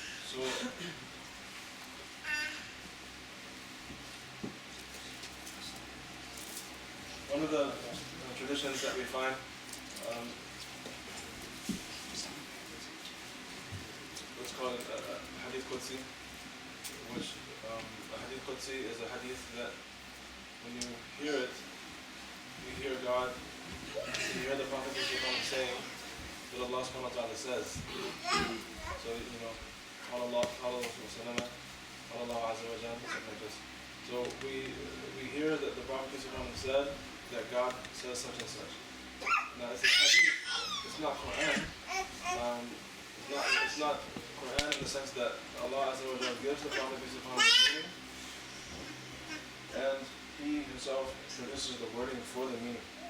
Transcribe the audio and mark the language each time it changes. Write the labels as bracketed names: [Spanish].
[English] So one of the traditions that we find, let's call it a hadith Qudsi, which a hadith Qudsi is a hadith that when you hear it, you hear God, you hear the Prophet saying what Allah subhanahu wa ta'ala says. So, [Arabic] قال الله قال الرسول صلى الله عليه وسلم قال الله عز وجل, [English] something like this. So we hear that the Prophet said that God says such and such. Now it's a hadith, it's not Quran. It's not Quran in the sense that Allah Azza wa Jalla gives the Prophet meaning, and He Himself produces the wording for the meaning.